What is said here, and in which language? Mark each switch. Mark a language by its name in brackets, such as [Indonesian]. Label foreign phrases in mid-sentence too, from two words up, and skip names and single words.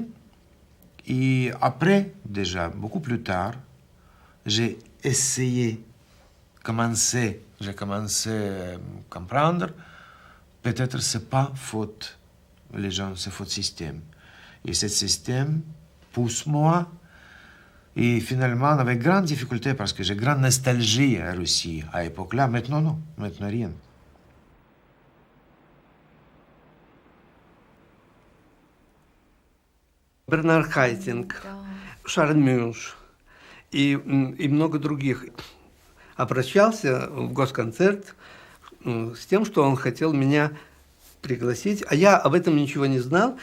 [French] Et après, déjà, beaucoup plus tard, j'ai essayé, j'ai commencé à comprendre, peut-être ce n'est pas faute, les gens, c'est faute système. Et ce système pousse moi, et finalement, avec grande difficulté, parce que j'ai grande nostalgie à Russie à l'époque-là, maintenant non, maintenant rien. [Russian] Бернард Хайтинг, Шарль Мюнш и много других обращался в Госконцерт с тем, что он хотел меня пригласить, а я об этом ничего не знал.